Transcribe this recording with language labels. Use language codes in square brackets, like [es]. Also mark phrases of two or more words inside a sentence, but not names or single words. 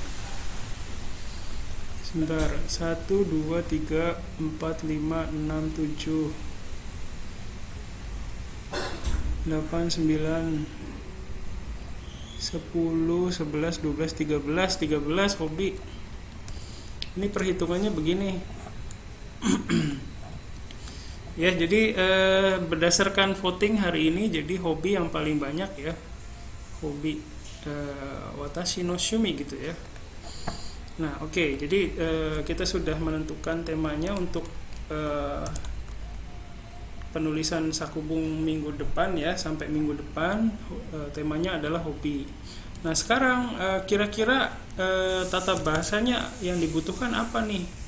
[id] Sebentar. 1, 2, 3, 4, 5, 6, 7, 8, 9, 10, 11, 12, 13 hobi. Ini perhitungannya begini. Ya, jadi berdasarkan voting hari ini, jadi hobi yang paling banyak ya. Hobi [ja] 私の趣味 [id] gitu ya. Nah, oke. Jadi kita sudah menentukan temanya untuk penulisan Sakubung minggu depan ya, sampai minggu depan temanya adalah hobi. Nah, sekarang kira-kira tata bahasanya yang dibutuhkan apa nih?